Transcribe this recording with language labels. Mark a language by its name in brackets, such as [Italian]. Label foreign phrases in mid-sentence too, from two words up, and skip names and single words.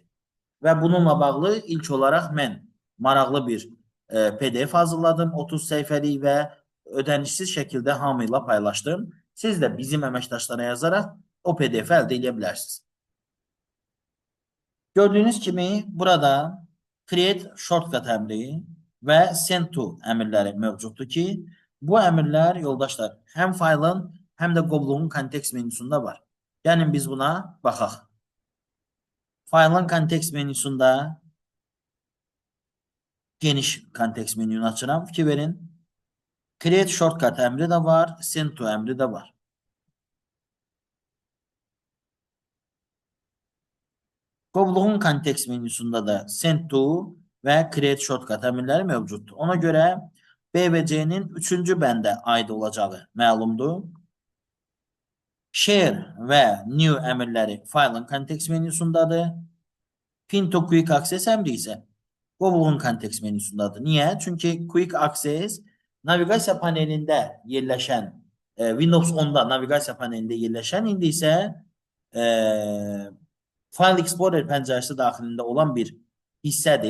[Azerbaijani] Və bununla bağlı ilk olaraq mən maraqlı bir PDF hazırladım, 30 səhifəlik və ödənişsiz şəkildə hamı ilə paylaşdım. Siz də bizim əməkdaşlara yazaraq o PDF-i əldə edə bilərsiniz. Gördüyünüz kimi burada [English] create shortcut [Azerbaijani] əmri və [English] send to [Azerbaijani] əmrləri mövcuddur ki, bu əmrlər yoldaşlar həm faylın, həm də qovluğun kontekst menüsündə var. Yəni biz buna baxaq. Faylın kontekst menüsündə geniş kontekst menüyünü açıram. Fikir verin. [English] Create shortcut [Azerbaijani] əmri də var, [English] send to [Azerbaijani] əmri də var. Qovluğun kontekst menüsündə də [English] send to [Azerbaijani] və [English] create shortcut [Azerbaijani] əmrləri mövcuddur. Ona görə B və C-nin 3-cü bəndə aid olacağı məlumdur. Share və new əmrləri faylın kontekst menüsündədir. [English] Pin to quick access [Azerbaijani] əmri isə qovluğun kontekst menüsündədir. Niyə? Çünki [English] quick access [Azerbaijani] naviqasiya panelində yerləşən, Windows 10-da naviqasiya panelində yerləşən, indi isə File Explorer pəncərəsi daxilində olan bir hissədir.